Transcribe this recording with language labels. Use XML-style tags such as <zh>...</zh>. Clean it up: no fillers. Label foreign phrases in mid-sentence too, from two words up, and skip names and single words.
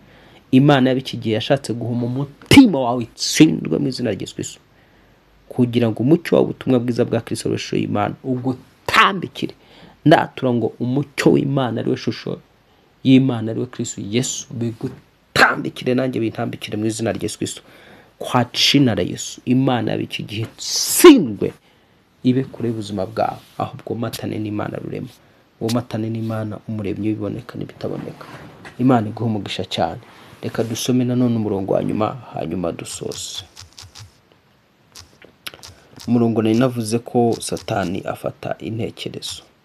<rw>Imana y'iki gihe yashatse guhuma umutima wawe itsindwe mu izina rya Yesu Kristo, kugira ngo umucyo w'ubutumwa bwiza bwa Kristo ari shusho y'Imana ugutambikire. Ndatura ngo umucyo w'Imana ari we shusho y'Imana ari we Kristo Yesu bigutambikire, nanjye bintambikire mu izina rya Yesu Kristo.</rw> <sw>Kwa jina la Yesu</sw> <rw>Imana y'iki gihe tsindwe ibe kure y'ubuzima bwawe, ahubwo matane n'Imana rurema, uwo matane n'Imana umuremyi w'ibiboneka n'ibitaboneka. Imana iguhe umugisha cyane. Reka dusome nanone umurongo wa nyuma hanyuma dusose. Umurongo nari navuze ko Satani afata intekerezo.</rw>